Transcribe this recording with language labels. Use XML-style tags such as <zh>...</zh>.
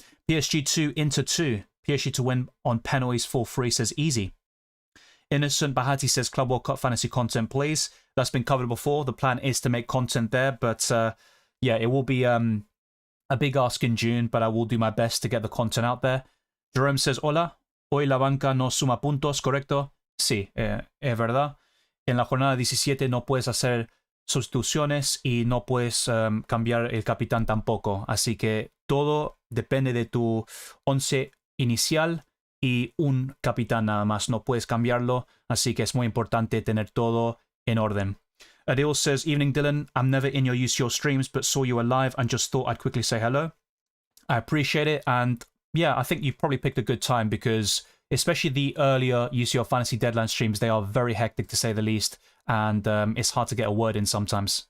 <en>PSG 2, Inter 2. PSG to win on penalties 4-3 says easy. Innocent Bahati says Club World Cup fantasy content, please. That's been covered before. The plan is to make content there, but yeah, it will be a big ask in June, but I will do my best to get the content out there.</en> <es>Jerome says, hola, hoy la banca no suma puntos, ¿correcto? Sí, es verdad. En la jornada 17 no puedes hacer sustituciones y no puedes cambiar el capitán tampoco. Así que todo depende de tu 11 inicial y un capitán nada más. No puedes cambiarlo, así que es muy importante tener todo en orden.</es> <en>Adil says, evening Dylan, I'm never in your UCL streams, but saw you were live and just thought I'd quickly say hello. I appreciate it, and yeah, I think you probably picked a good time, because especially the earlier UCL Fantasy Deadline streams, they are very hectic to say the least, and it's hard to get a word in sometimes.</en>